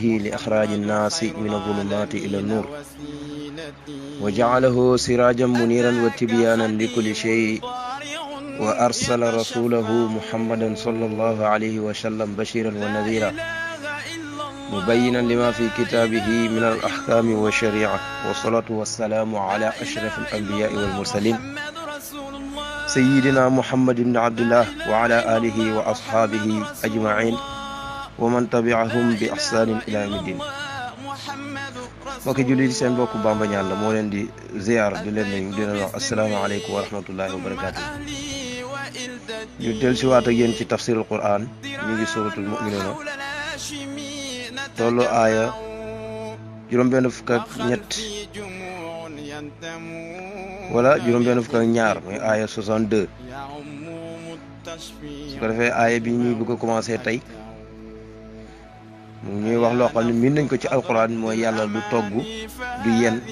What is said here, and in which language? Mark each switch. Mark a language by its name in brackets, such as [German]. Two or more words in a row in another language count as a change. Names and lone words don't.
[Arabic] لإخراج الناس من الظلمات إلى النور وجعله سراجا منيرا وتبيانا لكل شيء وأرسل رسوله محمدا صلى الله عليه وسلم بشيرا ونذيرا مبينا لما في كتابه من الأحكام والشريعة والصلاة والسلام على أشرف الأنبياء والمرسلين سيدنا محمد بن عبد الله وعلى آله وأصحابه أجمعين ومن تبعهم بإحسان إلى يوم الدين. [Wolof] mbokki jullit seen mbokk Bamba Ñaan la moo leen di ziar di leen nuyu di leen wax [Arabic] السلام عليكم ورحمة الله وبركاته. [Wolof] ñu del si waat ak yéen ci tafsirul Qur'an ñu ngi suratul mu'minuna tollu aaya juróom-benn fukk ak ñett wala juróom-benn fukk ak ñaar mooy aaya 62 su ko defee aaya bi ñuy bëgg a commencé tey mu ñuy wax loo xam ne miin nañ ko ci alquran mooy yàlla du togg du yen